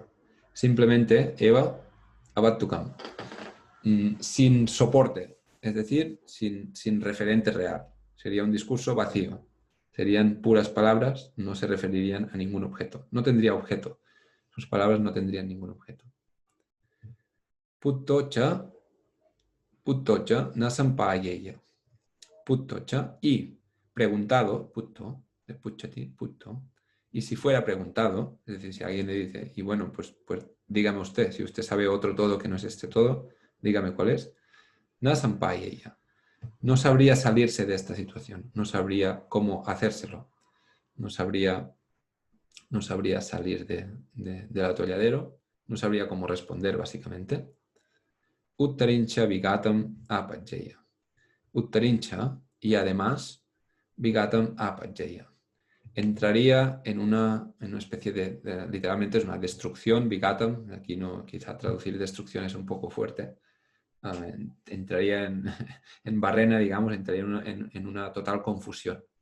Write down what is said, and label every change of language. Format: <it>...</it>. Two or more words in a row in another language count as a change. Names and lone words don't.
<es>Simplemente</es> <pi>eva avattukam.</pi> <es>Sin soporte, es decir, sin referente real. Sería un discurso vacío. Serían puras palabras, no se referirían a ningún objeto. No tendría objeto. Sus palabras no tendrían ningún objeto.</es> <pi>Puttocha nasampayeya. Puttocha</pi> <es>y preguntado,</es> <pi>putto, de puchati, putto.</pi> <es>Y si fuera preguntado, es decir, si alguien le dice, y bueno, pues dígame usted, si usted sabe otro todo que no es este todo, dígame cuál es.</es> <pi>Nasampayeya.</pi> <es>No sabría salirse de esta situación, no sabría cómo hacérselo, no sabría salir del atolladero, no sabría cómo responder básicamente.</es> <pi>Uttarincha vigatam apajjaya. Uttarincha</pi> <es>y además</es> <pi>vigatam apajjaya.</pi> <es>Entraría en una especie literalmente es una destrucción, vigatam, aquí no, quizá traducir destrucción es un poco fuerte, entraría en barrena, digamos, entraría en una total confusión.</es>